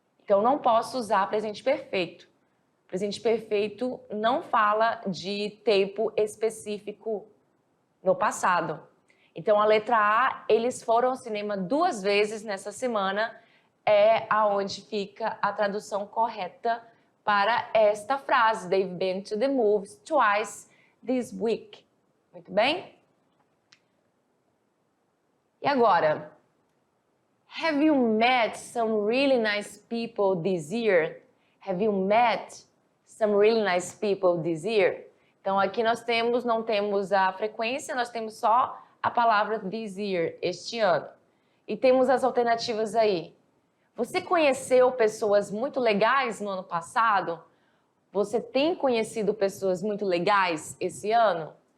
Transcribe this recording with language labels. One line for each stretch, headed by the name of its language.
Portuguese: Então, não posso usar presente perfeito. Presente perfeito não fala de tempo específico no passado. Então, a letra A, eles foram ao cinema 2 vezes nessa semana, é aonde fica a tradução correta para esta frase.
English: They've been to the movies twice this week.
Portuguese: Muito bem? E agora?
English: Have you met some really nice people this year? Have you met some really nice people this year?
Portuguese: Então, aqui nós não temos a frequência, nós temos só a palavra this year, este ano. E temos as alternativas aí. Você conheceu pessoas muito legais no ano passado? Você tem conhecido pessoas muito legais esse ano?